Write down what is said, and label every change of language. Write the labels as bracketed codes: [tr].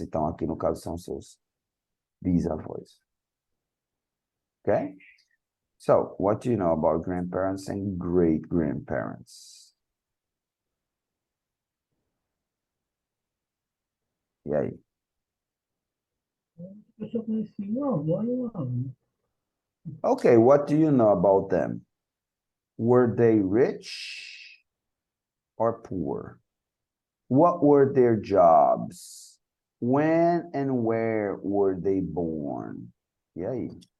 [pt] Então, aqui no caso são seus bisavós. [en] Okay? So, what do you know about grandparents and great grandparents? [pt] E aí? Eu só conheci uma avó e uma avó. [en] Okay, what do you know about them? Were they rich or poor? What were their jobs? When and where were they born? [pt] E aí?